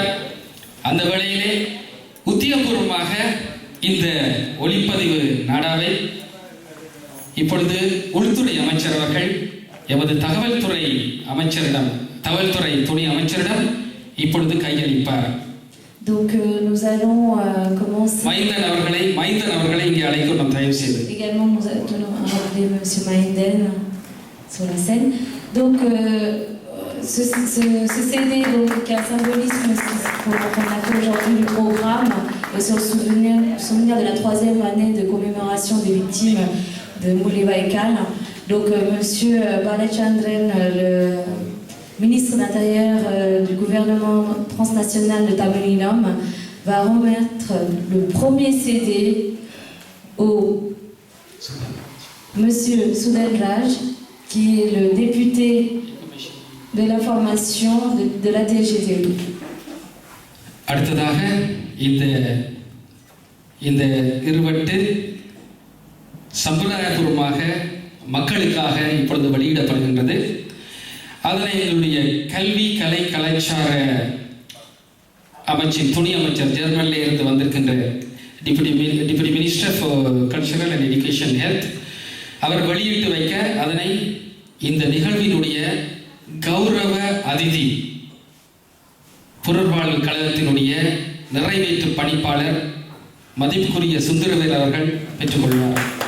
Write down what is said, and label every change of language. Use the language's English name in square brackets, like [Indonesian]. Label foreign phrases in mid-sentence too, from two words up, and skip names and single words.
[Tamil] அந்த வேளையிலே உத்தியோகபூர்வமாக இந்த ஒளிப்பதிவு நாடாவை இப்பொழுது உள்துறை அமைச்சர் அவர்கள் எமது தகவல் துறை அமைச்சரிடம் தகவல் துறை துணை அமைச்சரிடம் இப்பொழுது கையளிப்பார். [French] Donc nous allons commencer. [Tamil] மைந்தன் அவர்களை இங்கே அழைக்கணும் தயவு செய்து. [French] Également nous allons rappeler monsieur Maïnden sur la scène. Donc ce CD donc, qui a un symbolisme qu'on appelle aujourd'hui le programme et sur le souvenir de la 3e année de commémoration des victimes de Mulivaikal. Donc monsieur Balachandran, le ministre de l'Intérieur du gouvernement transnational de Tamil va remettre le premier CD au monsieur Sudanraj, qui est le député de l'information de la DGTU. [Tamil] அடுத்ததாக இந்த இருவட்டு சம்பிரதாயபூர்வமாக மக்களுக்காக இப்பொழுது வெளியிடப்படுகின்றது. அதனை எங்களுடைய கல்வி கலை கலாச்சார அமைச்சின் துணை அமைச்சர் ஜெர்மனில் இருந்து வந்திருக்கின்ற [English] Deputy Minister for Cultural and Education Health [Tamil] அவர் வெளியிட்டு வைக்க அதனை இந்த நிகழ்வினுடைய கௌரவ அதிதி புனர்வாழ்வு கழகத்தினுடைய நிறைவேற்று பணிப்பாளர் மதிப்புக்குரிய சுந்தரவேல் அவர்கள் பெற்றுக்கொள்வார்.